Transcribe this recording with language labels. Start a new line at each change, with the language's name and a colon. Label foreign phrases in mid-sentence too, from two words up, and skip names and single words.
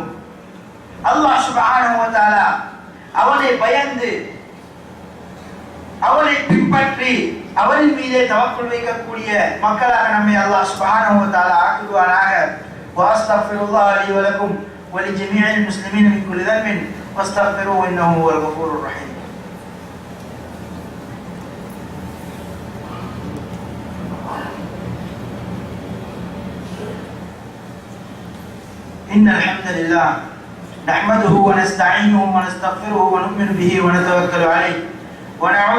Tamil: அல்லாஹ்
Arabic: سبحانه وتعالى
Tamil: அவனை பயந்து அவனை பின்பற்றி அவரின் மீதே தவக்குல் வைக்கக்கூடிய மக்களாக நம்மை அல்லாஹ்
Arabic: سبحانه وتعالى
Tamil: ஆக்குவானாக.
Arabic: وأستغفر الله لي ولكم ولجميع المسلمين من كل ذنب فاستغفروه إنه هو الغفور الرحيم. إن الحمد لله نحمده ونستعينه ونستغفره ونؤمن به ونتوكل عليه ونعوذ